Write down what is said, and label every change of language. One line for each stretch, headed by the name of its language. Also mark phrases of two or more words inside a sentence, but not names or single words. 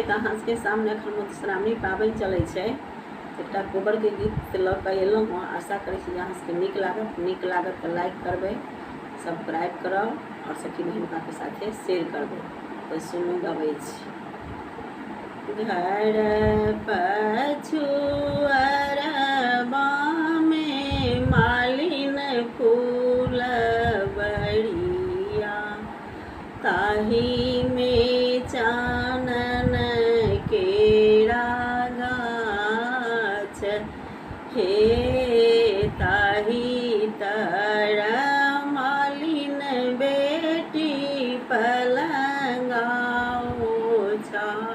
Maithili: तो अहाँ के सामने एखन मधुश्रावणी पाबनि चलै छै। एकटा कोबर के गीत लऽ कऽ एलहुँ हँ। आशा करै छी अहाँ सबके नीक लागत तऽ लाइक करबै, सब्सक्राइब करब और सखी बहिनपा के साथे शेयर करबै। तो सुनू गबै छी। घर पछुअरबा में मालिन फूल बड़िया, ताही में चानन केरा गाछ, हे ताही तर मालिन बेटी पलंगा ओछा,